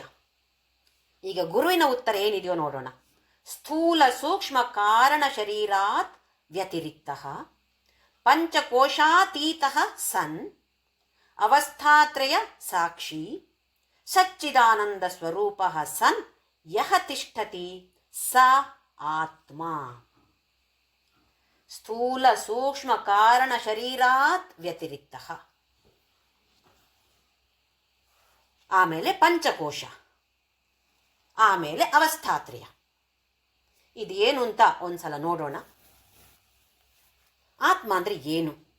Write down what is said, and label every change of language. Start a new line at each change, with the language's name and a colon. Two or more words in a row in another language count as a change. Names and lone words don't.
Kannada: ಈಗ ಗುರುವಿನ ಉತ್ತರ ಏನಿದೆಯೋ ನೋಡೋಣ.
Sanskrit: ಸ್ಥೂಲ ಸೂಕ್ಷ್ಮ ಕಾರಣ ಶರೀರಾತ್ ವ್ಯತಿರಿಕ್ತ ಪಂಚಕೋಶಾತೀತ ಸನ್ ಅವಸ್ಥಾತ್ರಯ ಸಾಕ್ಷಿ ಸಚ್ಚಿದಾನಂದ ಸ್ವರೂಪ ಸನ್ ಯಹ ತಿಷ್ಠತಿ ಸ ಆತ್ಮ. ಸ್ಥೂಲ ಸೂಕ್ಷ್ಮ ಕಾರಣ ಶರೀರಾತ್ ವ್ಯತಿರಿಕ್ತ,
Kannada: ಆಮೇಲೆ ಪಂಚಕೋಶ, ಆಮೇಲೆ ಅವಸ್ಥಾತ್ರಯ. ಇದು ಏನು ಅಂತ ಒಂದ್ಸಲ ನೋಡೋಣ. ಆತ್ಮ ಅಂದ್ರೆ ಏನು?